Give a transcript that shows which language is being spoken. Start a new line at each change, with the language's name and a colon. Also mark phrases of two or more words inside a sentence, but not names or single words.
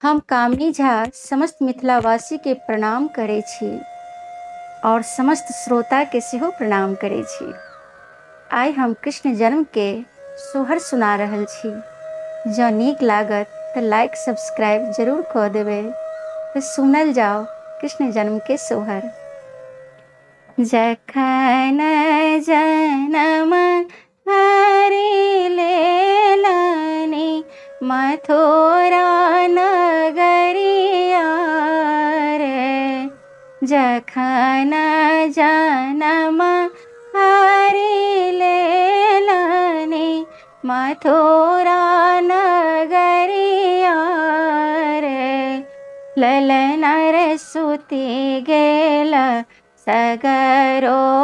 Maithili: हम कामिनी झा समस्त मिथिलावासी के प्रणाम करै छी और समस्त श्रोता के सेहो प्रणाम करै छी। आइ हम कृष्ण जन्म के सोहर सुना रहल छी। जँ नीक लागत तऽ
English: like subscribe
Maithili: जरूर कऽ देबै। तऽ सुनल जाओ कृष्ण जन्म के सोहर। जखन जनम हरि लेलनि मथुरा नगरिया रे, जखन जनम हरि लेलनि मथुरा नगरिया रे, ललन रे सुति गेल सगरो